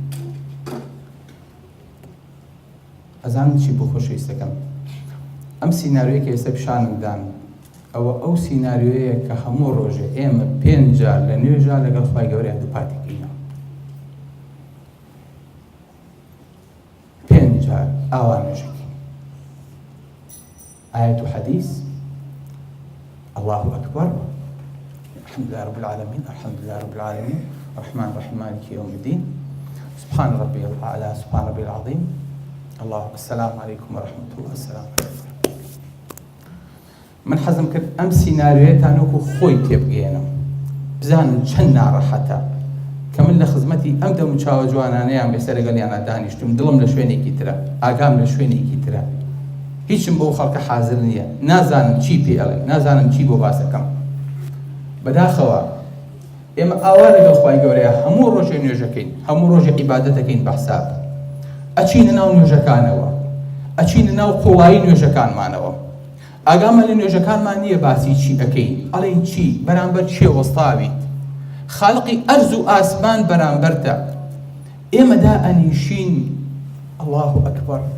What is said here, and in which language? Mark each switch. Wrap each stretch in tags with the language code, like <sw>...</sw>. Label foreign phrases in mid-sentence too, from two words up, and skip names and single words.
<ckb>ئەزانم چی بۆ خۆشەویستەکەم ئەم سیناریۆیە کە ئێستا پیشانمدان ئەوە ئەو سیناریۆیە کە هەموو ڕۆژێ ئێمە 5 جار لە نوێژە لەگەڵ خوای گەورەیە دووپاتێکینەوە. 5 جار ئاوا نوێژەکەین.</ckb> <ar>آية حديث الله أكبر الحمد لله رب العالمين الحمد لله رب العالمين الرحمن الرحيم مالك يوم الدين سبحان ربي الأعلى سبحان ربي العظيم الله السلام عليكم ورحمة الله السلام عليكم.</ar> <ckb>من حەزم کرد ئەم سیناریۆیەتان وەکو خۆی تێبگەێنم بزانن چەند ناڕەحەتە کە من لە خزمەتی ئەم دەم و چاوە جوانانەیان بێسەر لەگەڵیانە دانیشتم دڵم لە شوێنێکی ترە ئاگام لە شوێنێکی ترە هیچم بەو خەڵکە حازر نییە نازانم چی پێ ئەڵێن نازانم چی بۆ باسەکەم بەداخەوە ئێمە ئاوا لەگەڵ خوای گەورەیە هەموو ڕۆژێ نوێژەکەین هەموو ڕۆژێ عیبادەتەکەین بە حساب ئەچینە ناو نوێژەکانەوە ئەچینە ناو قوڵایی نوێژەکانمانەوە ئاگامە لە نوێژەکانمان نییە باسی چی ئەەکەین ئەڵێن چی بەرامبەر چێ وەستاویت خالقی ئەرز و ئاسمان بەرامبەرتە ئێمەدا ئەنیشین</ckb> <ar>الله ئەکبەر</ar>